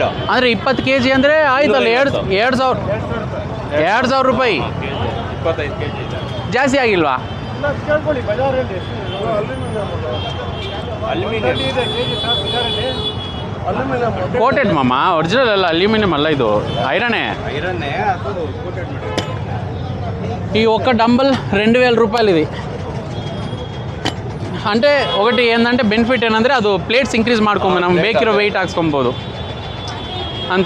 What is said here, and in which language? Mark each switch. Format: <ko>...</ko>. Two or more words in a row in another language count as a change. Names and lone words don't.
<kn>ಅಂದರೆ 20 kg ಅಂದರೆ ಆಯ್ತಲ್ಲ, 2,000 ರೂಪಾಯಿ. 25 kg ಜಾಸ್ತಿ ಆಗಿಲ್ವಾ? ಕೋಟೆಡ್ ಮಾಮ, ಒರಿಜಿನಲ್ ಅಲ್ಲ, ಅಲ್ಯೂಮಿನಿಯಂ అಲ್ಲ,</kn> <te>ఇది ఐరనే. ఈ ఒక్క డంబల్ 2,000 రూపాయలు. ఇది అంటే ఒకటి ఏంటంటే బెనిఫిట్</te> <kn>ಏನಂದರೆ ಅದು</kn> <en>plates increase</en> <kn>ಮಾಡ್ಕೊಂಡು ನಮ್ಮ ಬೇಕಿರೋ వెయిట్ ಹಾಕ್ಸ್ಕೊಬೋದು అంతే.</kn>